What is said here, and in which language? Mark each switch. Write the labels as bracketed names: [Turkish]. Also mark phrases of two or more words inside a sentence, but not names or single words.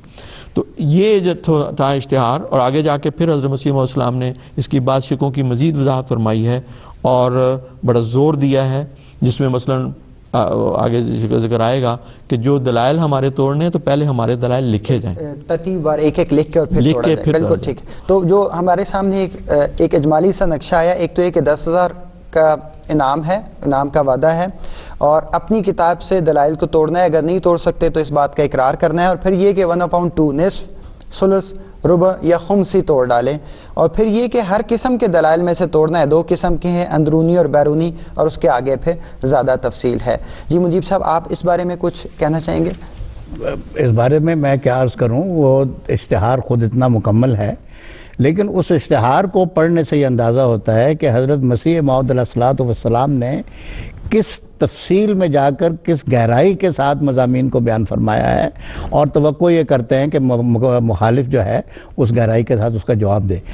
[Urdu] تو یہ جو تھا اشتہار، اور آگے جا کے پھر حضرت مسیح [Arabic] علیہ السلام [Urdu] نے اس کی بعض شکوں کی مزید وضاحت فرمائی ہے اور بڑا زور دیا ہے، جس میں مثلاً آگے ذکر آئے گا کہ جو دلائل ہمارے توڑنے ہیں تو پہلے ہمارے دلائل لکھے جائیں، ترتیب وار ایک ایک لکھ کے اور پھر توڑا جائے۔ بالکل ٹھیک۔ تو جو ہمارے سامنے ایک اجمالی سا نقشہ آیا، ایک تو یہ کہ 10,000 کا انعام ہے، انعام کا وعدہ ہے، اور اپنی کتاب سے دلائل کو توڑنا ہے، اگر نہیں توڑ سکتے تو اس بات کا اقرار کرنا ہے، اور پھر یہ کہ 1/2 نصف، ثلث، ربع یا خمسی توڑ ڈالیں، اور پھر یہ کہ ہر قسم کے دلائل میں سے توڑنا ہے۔ 2 قسم کے ہیں، اندرونی اور بیرونی، اور اس کے آگے پھر زیادہ تفصیل ہے۔ جی مجیب صاحب، آپ اس بارے میں کچھ کہنا چاہیں گے؟ اس بارے میں کیا عرض کروں، وہ اشتہار خود اتنا مکمل ہے، لیکن اس اشتہار کو پڑھنے سے یہ اندازہ ہوتا ہے کہ حضرت مسیح موعود [Arabic] علیہ الصلوۃ والسلام [Urdu] نے کس تفصیل میں جا کر کس گہرائی کے ساتھ مضامین کو بیان فرمایا ہے، اور توقع یہ کرتے ہیں کہ مخالف جو ہے اس گہرائی کے ساتھ اس کا جواب دے۔